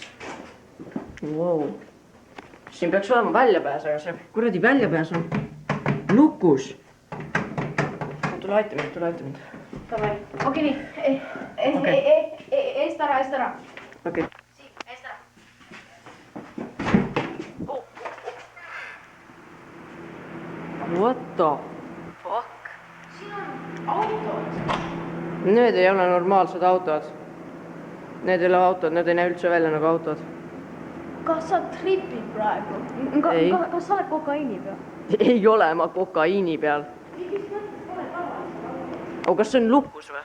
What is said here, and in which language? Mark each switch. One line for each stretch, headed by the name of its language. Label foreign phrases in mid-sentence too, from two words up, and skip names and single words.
Estonian: Wow. Siin peaks olema väljapääs, aga see kuradi väljapääs on lukus. Tule aita mind. Davai. Okei, nii. Eest ära. Okei. Siin, eest ära.
English: What the fuck?
Estonian: Siin on autod. Need ei ole normaalsed autod. Need ei ole autod, need ei näe üldse välja nagu autod. Kas sa tripid praegu? Ei. Kas sa oled kokaiini peal? Ei ole ma kokaiini peal. Kas see on lukus või?